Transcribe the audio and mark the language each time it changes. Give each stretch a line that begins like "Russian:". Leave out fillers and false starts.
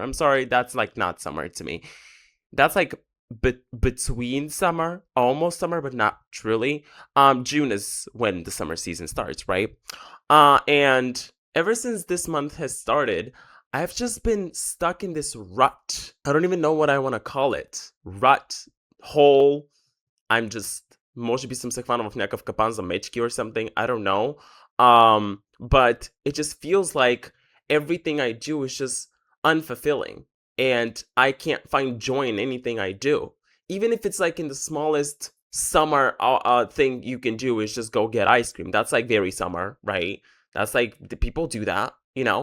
English: I'm sorry, that's like not summer to me. That's like between summer, almost summer, but not truly. June is when the summer season starts, right? And ever since this month has started, I've just been stuck in this rut. I don't even know what I want to call it. Rut, hole. I'm just
Bulgarian: Може би съм се хванал в някакъв капан за мечки
English: or something. I don't know. But it just feels like everything I do is just unfulfilling. And I can't find joy in anything I do. Even if it's like in the smallest summer thing you can do is just go get ice cream. That's like very summer, right? That's like, the people do that, you know?